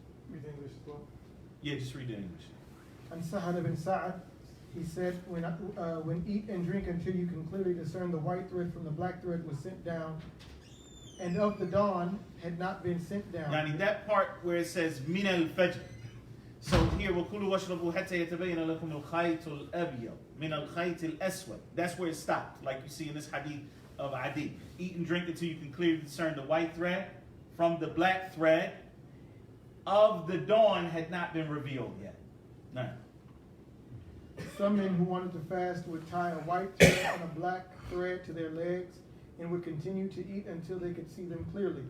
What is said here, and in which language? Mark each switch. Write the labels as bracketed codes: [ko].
[en] Read the English as well. yeah, just read the English. And Sahal ibn Sa'ad, he said, when eat and drink until you can clearly discern the white thread from the black thread was sent down, and of the dawn had not been sent down. Yani that part where it says min al-fajr. So here, [ar] وَكُلُوا وَاشْرَبُوا حَتَّى يَتَبَيَّنَ لَكُمُ الْخَيْطُ الْأَبْيَضُ مِنَ الْخَيْطِ الْأَسْوَدِ. [en] That's where it stopped, like you see in this hadith of Adi. Eat and drink until you can clearly discern the white thread from the black thread of the dawn had not been revealed yet. No. Some men who wanted to fast would tie a white thread and a black thread to their legs and would continue to eat until they could see them clearly.